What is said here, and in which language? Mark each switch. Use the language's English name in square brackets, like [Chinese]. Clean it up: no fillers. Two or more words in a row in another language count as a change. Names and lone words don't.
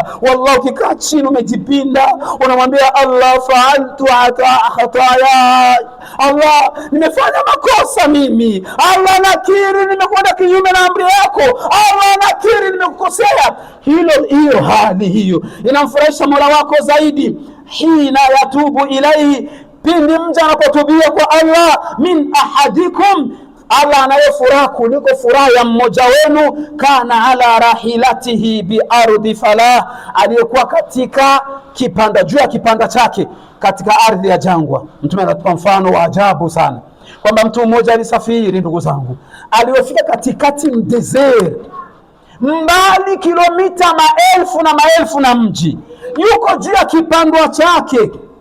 [Swahili] Wallahi ukikaa chini umejipinda, unamwambia Allah, [Arabic] فعلت خطايا, [Swahili] Allah nimefanya makosa mimi, Allah nakiri nimekwenda kinyume na amri yako, Allah nakiri nimekukosea. Hiyo hali hiyo inamfurahisha Mola wako zaidi. [Arabic] حين يتوب إليه, [Swahili] pindi mja anapotubia kwa Allah. [Arabic] من أحدكم, [Swahili] Allah anayefuraha kuliko furaha ya mmoja wenu. [Arabic] كان على راحلته بأرض فلاة, [Swahili] aliyekuwa katika kipanda, juu ya kipanda chake katika ardhi ya jangwa. Mtume anatupa mfano wa ajabu sana kwamba mtu mmoja alisafiri, ndugu zangu, aliyofika katikati mdesert, mbali kilomita maelfu na maelfu na mji, yuko juu ya kipandwa chake.